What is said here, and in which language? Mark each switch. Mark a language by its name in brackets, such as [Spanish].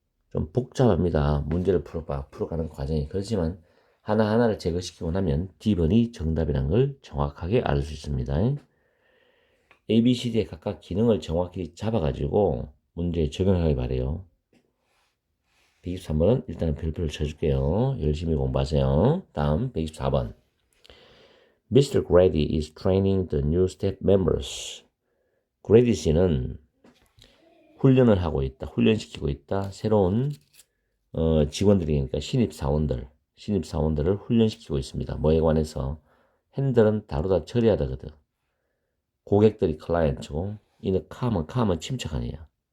[Korean] 좀 복잡합니다. 문제를 풀어가는 과정이. 그렇지만 하나하나를 제거시키고 나면 D번이 정답이라는 걸 정확하게 알 수 있습니다. A, B, C, D의 각각 기능을 정확히 잡아가지고 문제에 적용하기 바래요. 123번은 일단은 별표를 쳐줄게요. 열심히 공부하세요. 다음 124번. Mr. [English] Grady is training the new staff members. [Korean] 그레디 씨는 훈련을 하고 있다. 훈련시키고 있다. 새로운 직원들이니까 신입사원들을 훈련시키고 있습니다. 뭐에 관해서? 핸들은 다루다 처리하다거든. 고객들이 클라이언트고 이는 캄은 침착하네요.